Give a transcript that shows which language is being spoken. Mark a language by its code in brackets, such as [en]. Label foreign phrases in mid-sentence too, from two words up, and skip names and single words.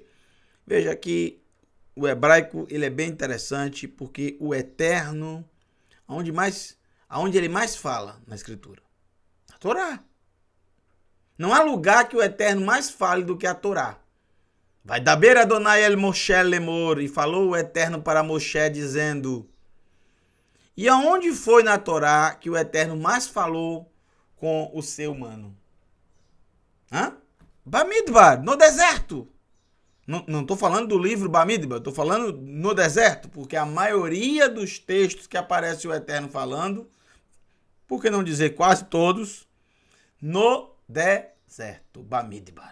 [pt] Veja que o hebraico ele é bem interessante porque o eterno, aonde ele mais fala na escritura? A Torá. Não há lugar que o eterno mais fale do que a Torá. [he] וידבר אדני אל משה לאמר, [pt] e falou o eterno para Moshe dizendo... E aonde foi na Torá que o Eterno mais falou com o ser humano? Bamidbar, no deserto. Não estou falando do livro Bamidbar, estou falando no deserto, porque a maioria dos textos que aparece o Eterno falando, por que não dizer quase todos, no deserto, Bamidbar.